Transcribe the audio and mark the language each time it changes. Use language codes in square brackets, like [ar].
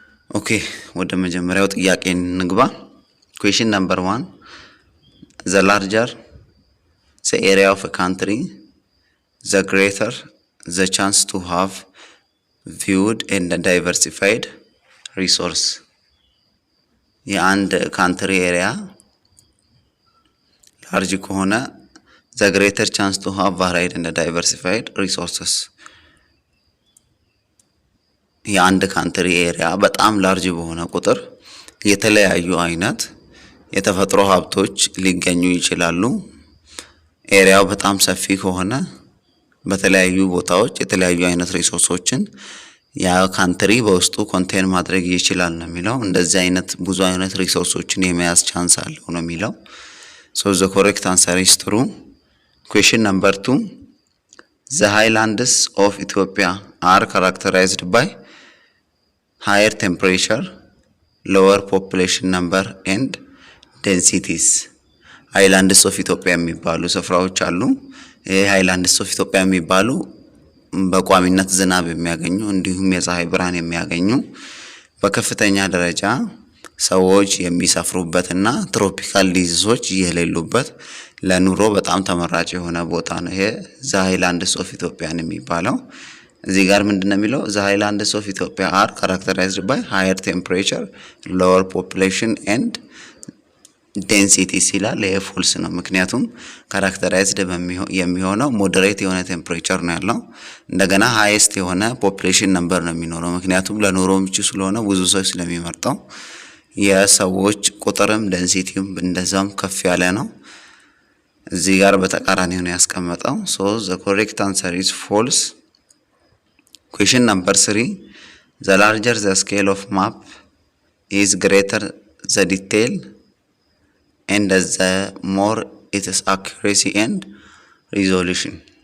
[am] ኦኬ ወደ መጀመሪያው ጥያቄ እንግባ። [en] question number 1 the larger the area of a country the greater the chance to have viewed and diversified resource. [am] የአንድ ካንትሪ ኤሪያ ላርጅ ከሆነ [en] the greater chance to have varied and diversified resources. [am] የአንድ ካንትሪ ኤሪያ በጣም ላርጅ በሆነ ቁጥር የተለያዩ አይነት የተፈጥሮ ሀብቶች ሊገኙ ይችላሉ። ኤሪያው በጣም ሰፊ ከሆነ በተለያዩ ቦታዎች የተለያዩ አይነት ሪሶርሶችን ያ ካንትሪ በውስጡ ኮንቴን ማድረግ ይችላል ነው የሚለው። እንደዚህ አይነት ብዙ አይነት ሪሶርሶችን የመያዝ ቻንስ አለው ነው የሚለው። [en] so the correct answer is true. question number 2 the highlands of Ethiopia are characterized by higher temperature, lower population number and densities. [am] highlands of Ethiopia የሚባሉ ስፍራዎች አሉ። highlands of Ethiopia የሚባሉ በቋሚነት ዝናብ የሚያገኙ እንዲሁም የፀሐይ ብርሃን የሚያገኙ በከፍተኛ ደረጃ ሰዎች የሚሰፍሩበትና ትሮፒካል ዲዚዞች የሌሉበት ለኑሮ በጣም ተመራጭ የሆነ ቦታ ነው። ይሄ the highlands of Ethiopia የሚባለው እዚህ ጋር ምንድነው የሚለው? [en] the highlands of Ethiopia are characterized by higher temperature, lower population and density [am] ሲላል ይሄ ፎልስ ነው። ምክንያቱም ካራክተራይዝድ የሚሆነው ሞዴሬት የሆነ ቴምፕሬቸር ነው ያለው። እንደገና ሃይስት የሆነ ፖፑሌሽን ነምበር ነው የሚኖረው። ምክንያቱም ለኑሮ ምቹ ስለሆነ ብዙ ሰው ስለሚመርጠው የሰዎች ቁጥርም ዴንሲቲውም እንደዛም ከፍ ያለ ነው። እዚህ ጋር በተቃራኒ ነው ያስቀመጠው። [en] so the correct answer is false. question number 3 the larger the scale of map is greater the detail and the more its accuracy and resolution.